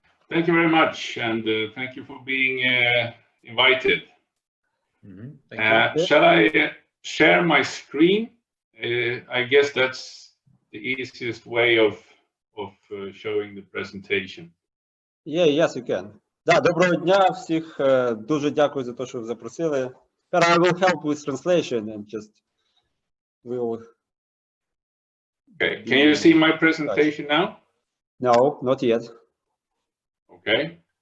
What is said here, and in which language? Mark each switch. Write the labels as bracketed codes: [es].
[en] Thank you very much, and thank you for being invited. Thank you. Shall I share my screen? I guess that's the easiest way of showing the presentation. Yeah, yes, you can. [uk] Да, доброго дня всіх. Дуже дякую за те, що ви запросили. [en] I will help with translation and just will. Okay, can you see my presentation now? No, not yet. Okay.